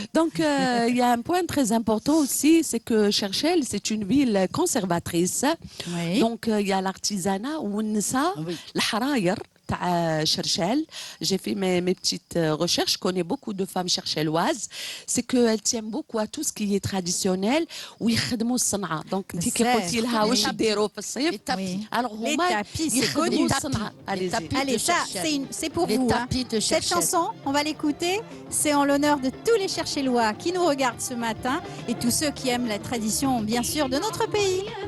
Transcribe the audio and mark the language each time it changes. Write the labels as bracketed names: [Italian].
[French] Donc, il y a un point très important aussi, c'est que Cherchel, c'est une ville conservatrice. Donc, il y a l'artisanat ou l'harayer. Cherchel. J'ai fait mes petites recherches. Je connais beaucoup de femmes chercheloises. C'est qu'elles tiennent beaucoup à tout ce qui est traditionnel. [Arabic] ويخدموا الصنعة. [French] Donc, tu [Arabic] قلتي لها واش يديروا في الصيف. [French] Alors, les tapis, c'est connu. Allez, ça, c'est pour vous. Cette chanson, on va l'écouter. C'est en l'honneur de tous les Cherchelois qui nous regardent ce matin et tous ceux qui aiment la tradition, bien sûr, de notre pays.